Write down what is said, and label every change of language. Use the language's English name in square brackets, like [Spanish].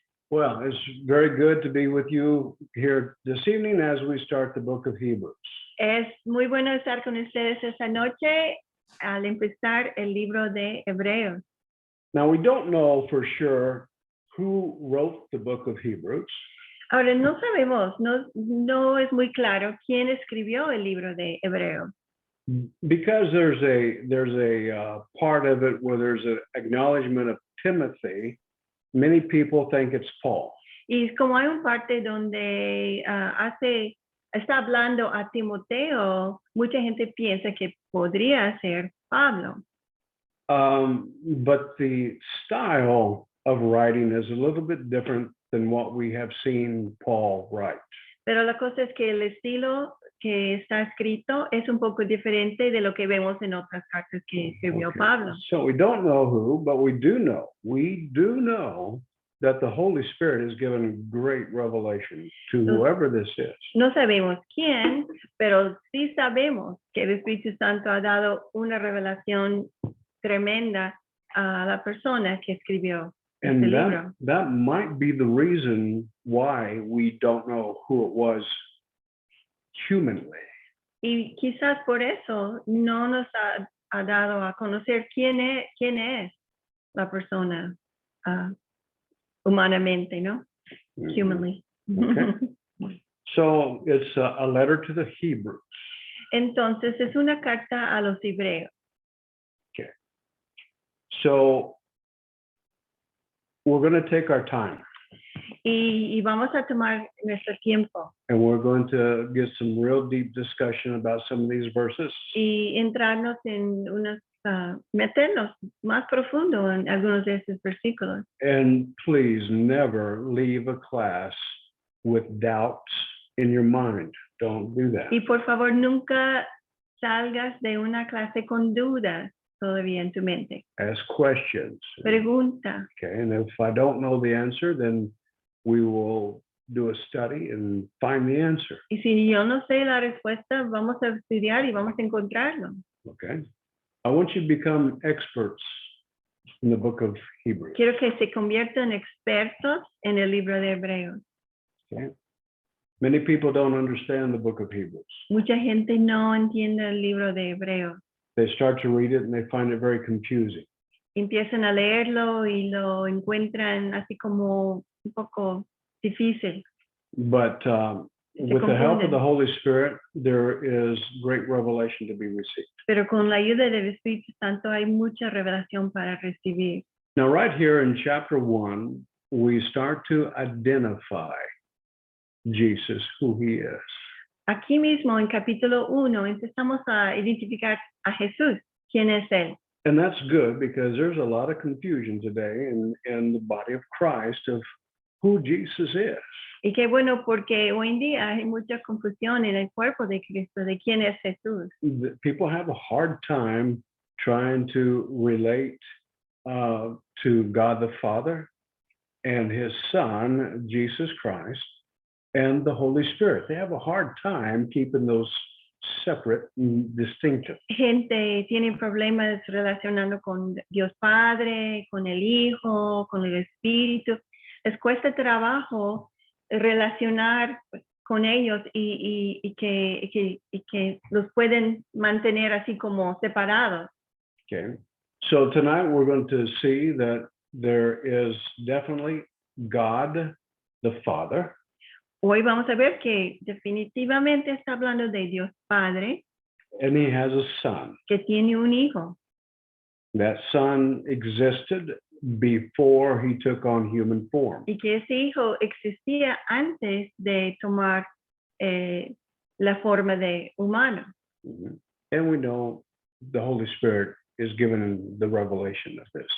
[English] Well, it's very good to be with you here this evening as we start the book of Hebrews. [Spanish] Es muy bueno estar con ustedes esta noche al empezar el libro de Hebreos. [English] Now, we don't know for sure who wrote the book of Hebrews. [Spanish] Ahora, no sabemos, no es muy claro quién escribió el libro de Hebreos. [English] Because there's a part of it where there's an acknowledgement of Timothy, many people think it's Paul. [Spanish] Y como hay un parte donde está hablando a Timoteo, mucha gente piensa que podría ser Pablo. [English] But the style of writing is a little bit different than what we have seen Paul write. [Spanish] Pero la cosa es que el estilo que está escrito es un poco diferente de lo que vemos en otras cartas que escribió [English] Okay. [Spanish] Pablo. [English] So we don't know who, but we do know that the Holy Spirit has given great revelation to whoever this is. [Spanish] No sabemos quién, pero sí sabemos que el Espíritu Santo ha dado una revelación tremenda a la persona que escribió este [English] And [Spanish] libro. [English] that might be the reason why we don't know who it was humanly. [Spanish] Y quizás por eso no nos ha dado a conocer quién es la persona humanamente, ¿no? [English] Humanly. Okay. So it's a letter to the Hebrews. [Spanish] Entonces es una carta a los hebreos. [English] Okay. So we're going to take our time. [Spanish] Y vamos a tomar nuestro tiempo [English] And we're going to get some real deep discussion about some of these verses. [Spanish] y entrarnos en meternos más profundo en algunos de estos versículos. [English] And please never leave a class with doubts in your mind. Don't do that. [Spanish] Y por favor, nunca salgas de una clase con dudas todavía en tu mente. [English] Ask questions. [Spanish] Pregunta. [English] Okay, and if I don't know the answer, then we will do a study and find the answer. [Spanish] Y si yo no sé la respuesta, vamos a estudiar y vamos a encontrarlo. [English] Okay, I want you to become experts in the book of Hebrews. [Spanish] Quiero que se conviertan expertos en el libro de Hebreos. [English] Okay, many people don't understand the book of Hebrews. [Spanish] Mucha gente no entiende el libro de Hebreos. [English] They start to read it and they find it very confusing. [Spanish] Empiezan a leerlo y lo encuentran así como un poco difícil. [English] But [Spanish] Se [English] with the help of [Spanish] confunden. [English] the Holy Spirit, there is great revelation to be received. [Spanish] Pero con la ayuda del Espíritu Santo hay mucha revelación para recibir. [English] Now, right here in chapter 1, we start to identify Jesus, who he is. [Spanish] Aquí mismo en capítulo 1 empezamos a identificar a Jesús, quién es él. [English] And that's good because there's a lot of confusion today in the body of Christ of who Jesus is. [Spanish] Y qué bueno porque hoy en día hay mucha confusión en el cuerpo de Cristo de quién es Jesús. [English] People have a hard time trying to relate to God the Father and his Son, Jesus Christ, and the Holy Spirit. They have a hard time keeping those separate and distinctive. [Spanish] Gente tiene problemas relacionando con Dios Padre, con el Hijo, con el Espíritu. Les cuesta trabajo relacionar con ellos y que los pueden mantener así como separados. [English] Okay. So tonight we're going to see that there is definitely God the Father. [Spanish] Hoy vamos a ver que definitivamente está hablando de Dios Padre, [English] And he has a son. [Spanish] que tiene un hijo. [English] That son existed before he took on human form. [Spanish] Y que ese hijo existía antes de tomar la forma de humano. [English] And we know the Holy Spirit is given the revelation of this.